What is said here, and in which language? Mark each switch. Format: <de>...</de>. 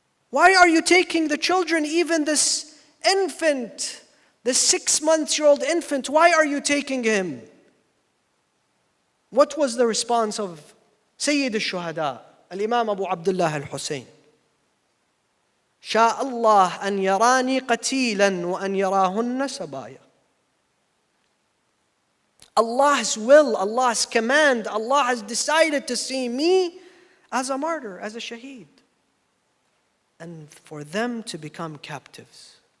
<en>Why are you taking the children, even this infant, this 6-month-old infant, why are you taking him? What was the response of Sayyid al-Shuhada, al-Imam Abu Abdullah al-Hussein?</en> <ar>شاء الله أن يراني قتيلا وأن يراهن سبايا.</ar> <en>Allah's will, Allah's command, Allah has decided to see me as a martyr, as a shaheed, and for them to become captives.</en>